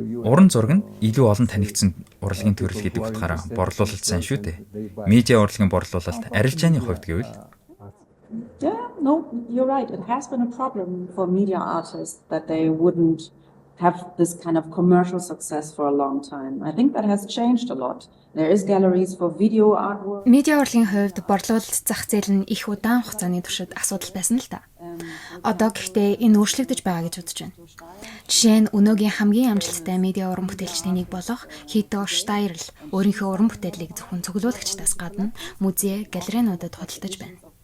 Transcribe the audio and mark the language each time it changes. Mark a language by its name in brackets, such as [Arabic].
[Mongolian] Уран зураг нь илүү олон танигдсан урлагийн төрөл гэдэг утгаараа борлуулалт сайн шүү дээ. Медиа урлагийн борлуулалт арилжааны хувьд гэвэл [English] Yeah, no, you're right. It has been a problem for media artists that they wouldn't have this kind of commercial success for a long time. I think that has changed a lot. There is galleries for video artwork. [Mongolian] Медиа урлагийн хувьд борлуулалт зах зээл нь их удаан хугацааны туршид асуудал байсан л та. Одоо гэхдээ энэ өөрчлөгдөж байгаа гэж бодож байна. Жишээ нь өнөөгийн хамгийн амжилттай медиа уран бүтээлчдийн нэг болох Хито Штайрл өөрийнхөө уран бүтээлийг зөвхөн цуглуулагчдаас гадна музей, галерейнуудад худалдаж байна.